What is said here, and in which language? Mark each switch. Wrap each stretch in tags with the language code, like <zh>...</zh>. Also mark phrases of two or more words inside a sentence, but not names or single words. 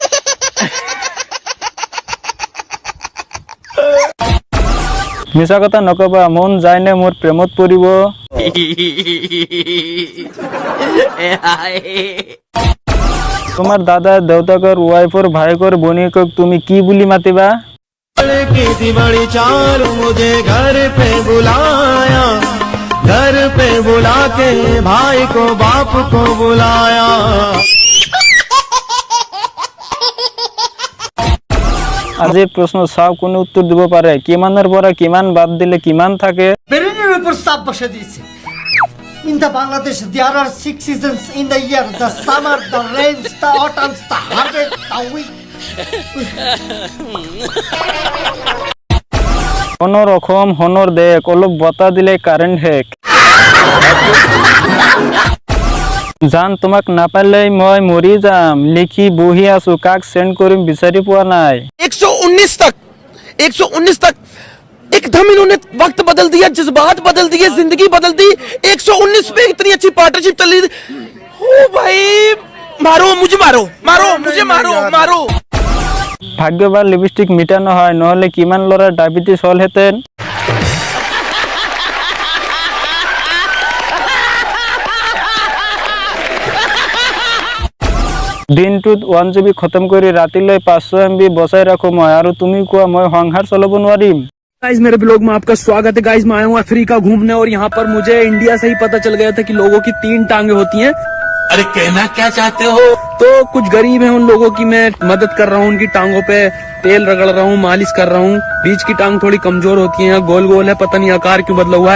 <as>মিছা কথা নকবা, মন যায় নে মোৰ প্ৰেমত পৰিব। তোমাৰ দাদা দেউতাকৰ ৱাইফৰ ভায়েকৰ ভনীয়েকক তুমি কি বুলি মাতিবা?</as> <hi>घर पे बुला के भाई को बाप को बुलाया।</hi> <as>আজি প্রশ্ন চাও কোনে উত্তর দিব পারে। কিমানের পরে কিমান বাদ দিলে কিমান থাকে?</as> <bn>ব্রেনের উপর চাপ বসে দিয়েছে।</bn> <en>In the Bangladesh there are 6 seasons in the year: the summer, the rains, the autumn, the harvest, the winter.</en> <as>কোন রকম হনর দেখ, অলপ বতা দিলে কারেন্ট হেক। জান তোমাক নাপালে মই মৰি যাম, লিখি বহি আছো কাক সেন্ড কৰিম বিচাৰি পোৱা নাই।</as> <hi>119 तक एकदम इन्होंने वक्त बदल दिया, जज्बात बदल दिए, जिंदगी बदल दी। 119 पे इतनी अच्छी पार्टनरशिप चल रही। ओ भाई मारो मुझे, मारो मारो मुझे, मारो मारो।</hi> <as>ভাগ্যবান লিপস্টিক মিঠা নহয়, নহলে কিমান লৰা ডায়াবেটিস হলহেঁতেন। দিনটোত 1 GB খতম কৰি ৰাতিলৈ 500 MB বচাই ৰাখো মই, আৰু তুমি কোৱা মই সংসাৰ চলাব নোৱাৰিম।</as> <hi>गाइस मेरे ब्लॉग में आपका स्वागत है। गाइस मैं आया हूँ अफ्रीका घूमने, और यहाँ पर मुझे इंडिया से ही पता चल गया था कि लोगों की 3 टांगे होती हैं। अरे कहना क्या चाहते हो? तो कुछ गरीब हैं, उन लोगों की मैं मदद कर रहा हूँ, उनकी टांगों पे तेल रगड़ रहा हूँ, मालिश कर रहा हूँ। बीच की टांग थोड़ी कमजोर होती है, गोल गोल है, पता नहीं आकार क्यों बदला हुआ है।</hi>